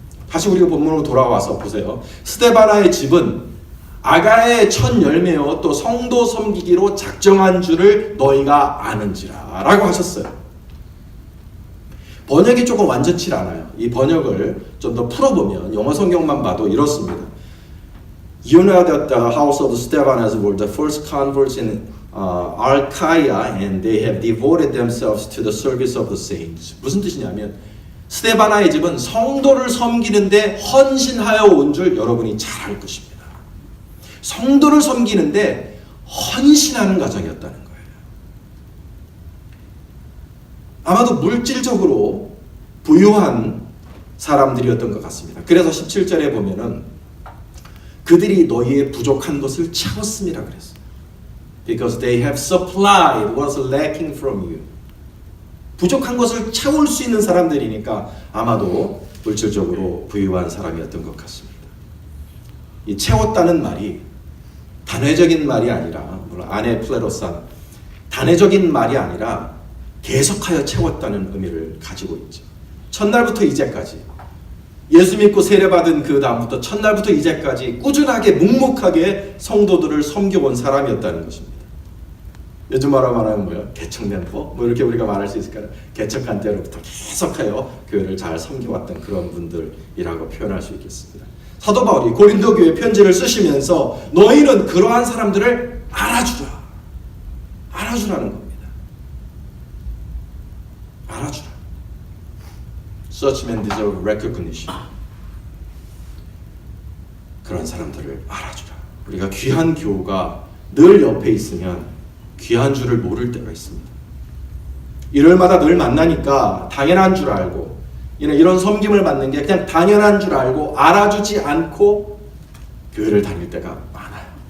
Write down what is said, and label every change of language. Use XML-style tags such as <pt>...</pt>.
<ko>다시 우리가 본문으로 돌아와서 보세요. 스데바나의 집은 아가의 첫 열매요 또 성도 섬기기로 작정한 줄을 너희가 아는지라 라고 하셨어요. 번역이 조금 완전치 않아요. 이 번역을 좀 더 풀어보면 영어 성경만 봐도 이렇습니다.</ko> <en>You know that the house of Stephanas were the first converts in Achaia and they have devoted themselves to the service of the saints.</en> <ko>무슨 뜻이냐면 스데바나의 집은 성도를 섬기는데 헌신하여 온 줄 여러분이 잘 알 것입니다. 성도를 섬기는데 헌신하는 가정이었다는 거예요. 아마도 물질적으로 부유한 사람들이었던 것 같습니다. 그래서 17절에 보면은 그들이 너희의 부족한 것을 채웠음이라 그랬어요.</ko> <en>Because they have supplied what was lacking from you.</en> <ko>부족한 것을 채울 수 있는 사람들이니까 아마도 물질적으로 부유한 사람이었던 것 같습니다. 이 채웠다는 말이 단회적인 말이 아니라, 물론 아네 플레로산, 단회적인 말이 아니라 계속하여 채웠다는 의미를 가지고 있죠. 첫날부터 이제까지 예수 믿고 세례받은 그 다음부터 첫날부터 이제까지 꾸준하게 묵묵하게 성도들을 섬겨본 사람이었다는 것입니다. 요즘 말하면 뭐예요? 개척년포? 뭐 이렇게 우리가 말할 수 있을까요? 개척한 때로부터 계속하여 교회를 잘 섬겨왔던 그런 분들이라고 표현할 수 있겠습니다. 사도 바울이 고린도 교회 편지를 쓰시면서 너희는 그러한 사람들을 알아주라는 겁니다. 알아주라.</ko> <en>Such men deserve recognition.</en> <ko>그런 사람들을 알아주라. 우리가 귀한 교우가 늘 옆에 있으면 귀한 줄을 모를 때가 있습니다. 일요일마다 늘 만나니까 당연한 줄 알고 이런 섬김을 받는 게 그냥 당연한 줄 알고 알아주지 않고 교회를 다닐 때가 많아요.</ko>